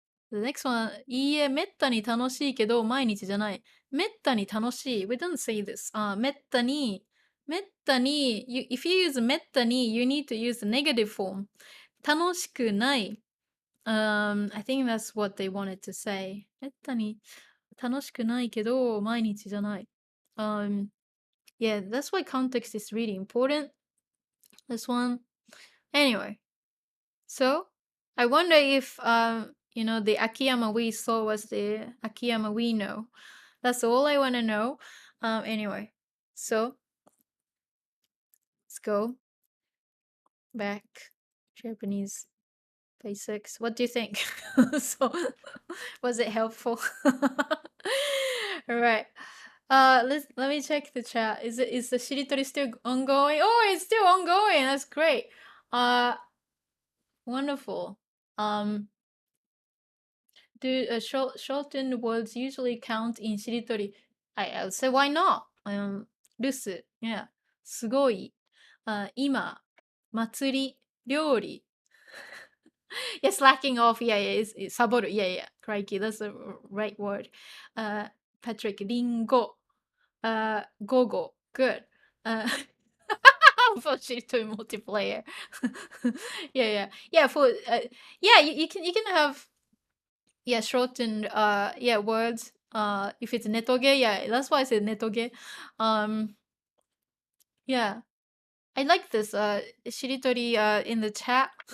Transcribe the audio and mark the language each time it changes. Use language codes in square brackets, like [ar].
[en] The next one, [ja] いいえ、めったに楽しいけど毎日じゃない。めったに楽しい。 [en] We don't say this. めったに、if you use めったに, you need to use the negative form. [ja] 楽しくない。 [en] I think that's what they wanted to say. [ja] めったに楽しくないけど毎日じゃない。 [en] Yeah, that's why context is really important. This one. Anyway, so I wonder if the Akiyama we saw was the Akiyama we know. That's all I want to know. Anyway, so let's go back. Japanese basics. What do you think? So, was it helpful? All right. Let me check the chat. Is the Shiritori still ongoing? Oh, it's still ongoing. That's great. Wonderful. Do shortened words usually count in Shiritori? I'll say why not? 留守 yeah. すごい 今 祭り料理 yeah, slacking off, yeah, it's サボる yeah, crikey, that's the right word. Patrick, リンゴ 午後 good. For Shiritori multiplayer. Yeah, for yeah, you can have shortened words. If it's netoge, yeah, that's why I said netoge. Yeah, I like this Shiritori in the chat.